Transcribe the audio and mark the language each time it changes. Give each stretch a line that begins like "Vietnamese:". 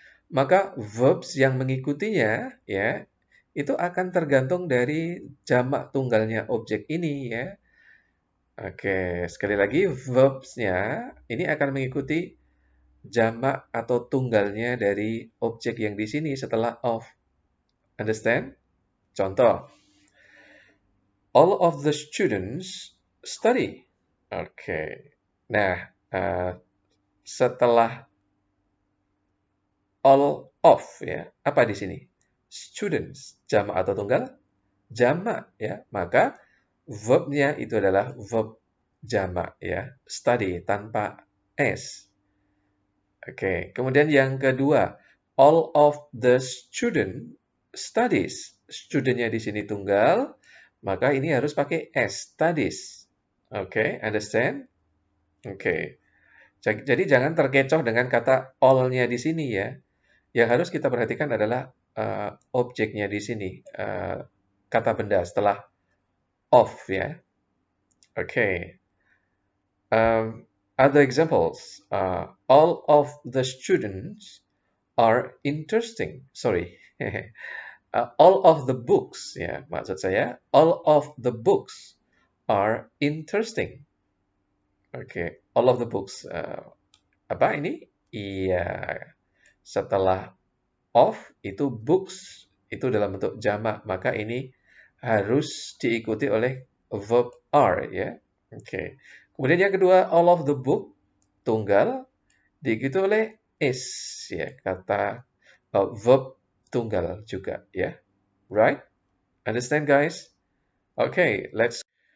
Indonesian: Maka verbs yang mengikutinya, ya, itu akan tergantung dari jamak tunggalnya objek ini, ya. Oke, sekali lagi verbs-nya ini akan mengikuti jamak atau tunggalnya dari objek yang di sini setelah of.
English: Understand?
Indonesian: Contoh,
English: all of the students study.
Indonesian: Oke. Nah, setelah all of ya, apa di sini? Students, jamak atau tunggal? Jamak ya. Maka verbnya itu adalah verb jamak ya, study tanpa s. Oke, kemudian yang kedua,
English: all of the student studies.
Indonesian: Studentnya di sini tunggal, maka ini harus pakai s, studies. Oke, understand? Oke. Jadi jangan terkecoh dengan kata all-nya di sini ya. Yang harus kita perhatikan adalah objeknya di sini, kata benda setelah of ya. Oke.
English: Other examples, all of the students are interesting. Sorry, all of the books,
Indonesian: ya maksud saya,
English: all of the books are interesting. Oke, all of the books.
Indonesian: Apa ini? Iya, setelah of itu books itu dalam bentuk jamak, maka ini harus diikuti oleh verb are ya. Oke. Kemudian yang kedua, all of the book tunggal diikuti oleh is ya, kata verb tunggal juga ya.
English: Right? Understand guys? Okay, let's.